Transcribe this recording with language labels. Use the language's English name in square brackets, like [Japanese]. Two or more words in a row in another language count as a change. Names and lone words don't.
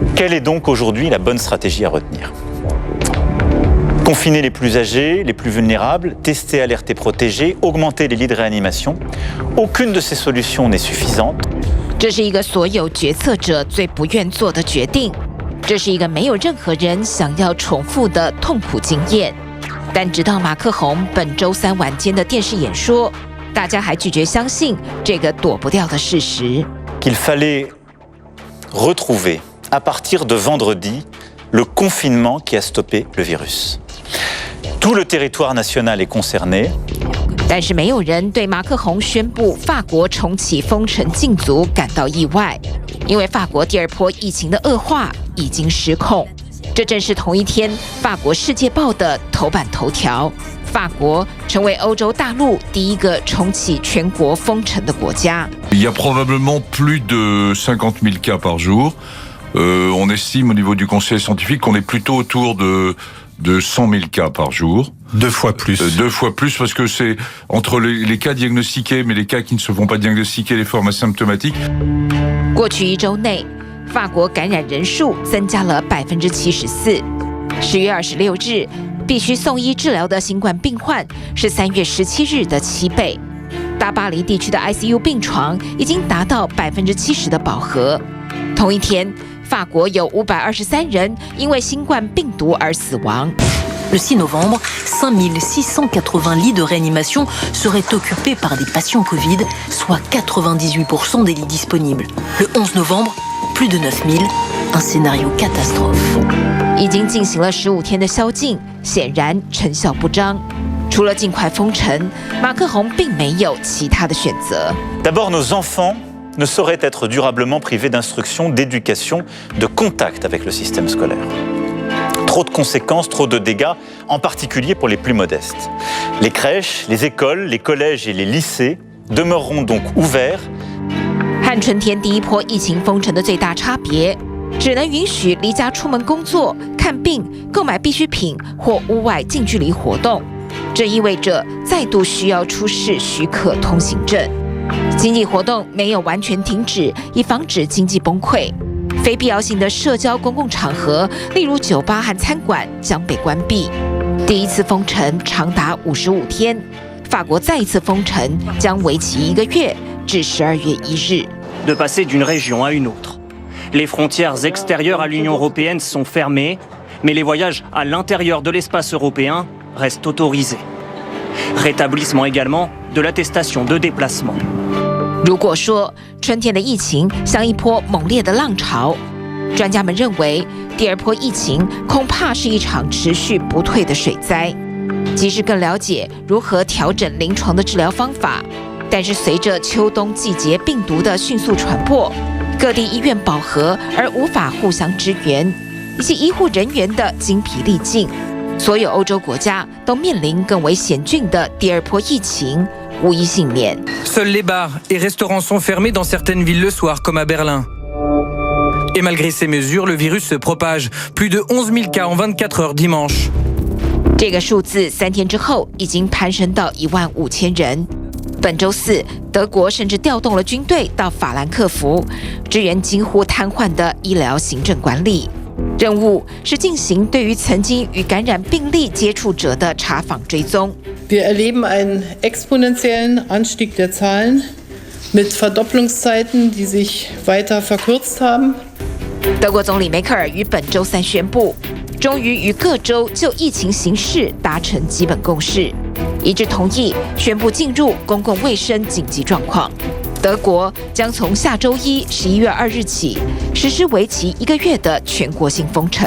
[French] Quelle est donc aujourd'hui la bonne stratégie à retenir? Confiner les plus âgés, les plus vulnérables, tester, alerter, protéger, augmenter les lits de réanimation. Aucune de ces solutions n'est suffisante. [Chinese] 这是一个所有决策者最不愿做的决定，这是一个没有任何人想要重复的痛苦经验。但直到马克宏本周三晚间的电视演说，大家还拒绝相信这个躲不掉的事实。 [French] Qu'il fallait retrouver à partir de vendredi le confinement qui a stoppé le virus. Tout le territoire national est concerné. [Chinese] 但是没有人对马克宏宣布法国重启封城禁足感到意外，因为法国第二波疫情的恶化已经失控。这正是同一天法国《世界报》的头版头条，法国成为欧洲大陆第一个重启全国封城的国家。 [French] Il y a probablement plus de 50 000 cas par jour. On estime au niveau du conseil scientifique qu'on est plutôt autour de 100 000 cas par jour. 2 fois plus. 2 fois plus parce que c'est entre les cas diagnostiqués, mais les cas qui ne se font pas diagnostiquer, les formes asymptomatiques. [Chinese] 过去1周内，法国感染人数增加了74%。10月26日，必须送医治疗的新冠病患是3月17日的7倍。大巴黎地区的 ICU 病床已经达到70%的饱和。同一天，法国有523人因为新冠病毒而死亡。 [French] Le 6 novembre, 5680 lits de réanimation seraient occupés par des patients Covid, soit 98% des lits disponibles. Le 11 novembre, plus de 9000, un scénario catastrophe. [Chinese] 已经进行了15天的宵禁，显然成效不彰。除了尽快封城，马克宏并没有其他的选择。 [French] D'abord, nos enfants ne sauraient être durablement privés d'instruction, d'éducation, de contact avec le système scolaire. Trop de conséquences, trop de dégâts, en particulier pour les plus modestes. Les crèches, les écoles, les collèges et les lycées demeureront donc ouverts. [Chinese] 和春天第一波疫情封城的最大差别，只能允许离家出门工作、看病、购买必需品或屋外近距离活动。这意味着再度需要出示许可通行证。经济活动没有完全停止，以防止经济崩溃。非必要性的社交公共场合，例如酒吧和餐馆，将被关闭。第一次封城长达55天，法国再一次封城将为期1个月，至12月1日。 [French] De passer d'une région à une autre. Les frontières extérieures à l'Union européenne sont fermées, mais les voyages à l'intérieur de l'espace européen restent autorisés. Rétablissement également de l'attestation de déplacement. [Chinese] 如果说春天的疫情像一波猛烈的浪潮，专家们认为第二波疫情恐怕是一场持续不退的水灾。即使更了解如何调整临床的治疗方法，但是随着秋冬季节病毒的迅速传播，各地医院饱和而无法互相支援，以及医护人员的精疲力尽，所有欧洲国家都面临更为险峻的第二波疫情。无一幸免。 [French] Seuls les bars et restaurants sont fermés dans certaines villes le soir, comme à Berlin. Et malgré ces mesures, le virus se propage. Plus de 11 000 cas en 24 heures dimanche. [Chinese] 这个数字3天之后已经攀升到15000人。本周四，德国甚至调动了军队到法兰克福，支援几乎瘫痪的医疗行政管理。任务是进行对于曾经与感染病例接触者的查访追踪。 [German] Wir erleben einen exponentiellen Anstieg der Zahlen mit Verdopplungszeiten, die sich weiter verkürzt haben. [Chinese] 德国总理梅克尔于本周三宣布，终于与各州就疫情形势达成基本共识，一致同意宣布进入公共卫生紧急状况。德国将从下周一11月2日起实施为期1个月的全国性封城。